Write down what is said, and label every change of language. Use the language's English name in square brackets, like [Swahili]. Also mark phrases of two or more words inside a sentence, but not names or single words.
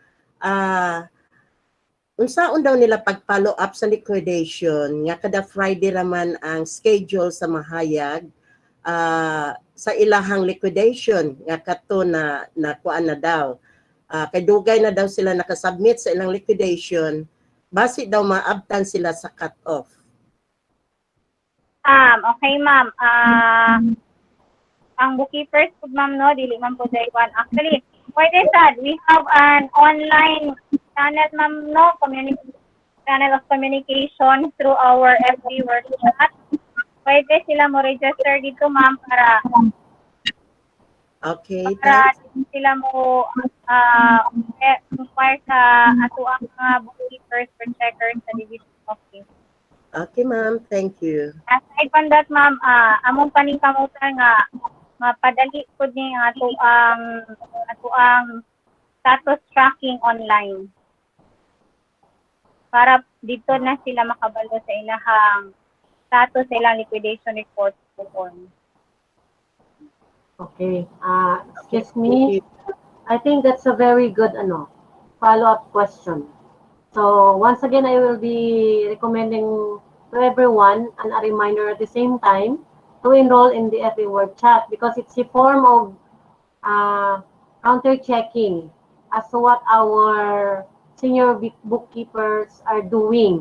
[Cebuano] Unsaon daw nila pag- [English] follow up [Cebuano] sa liquidation nga kada Friday raman ang schedule sa mahayag sa ilahang liquidation nga kato na kuan na daw. Kay dugay na daw sila nakasubmit sa ilang liquidation base daw maabtan sila sa cut-off. [English] Okay, ma'am. [Cebuano] Ang bookkeepers po, ma'am, no, dili man po [English] day one. [Cebuano] Actually, pwede sad. [English] We have an online channel, ma'am, no, channel of communication through our FB work chat. [Cebuano] Pwede sila mo register dito, ma'am, para sila mo inquire sa ato ang mga [English] bookkeepers or checkers [Cebuano] sa [English] division office. Okay, ma'am. Thank you. Aside from that, [Cebuano] ma'am, among paningkamutan nga mapadali po ni ato ang [English] status tracking online. [Cebuano] Para dito na sila makabalo sa ilahang status sa ilang [English] liquidation report [Cebuano] po. [English] Okay. Excuse me. I think that's a very good follow-up question. So once again, I will be recommending to everyone and a reminder at the same time to enroll in the FB Word Chat because it's a form of counter-checking as to what our senior bookkeepers are doing.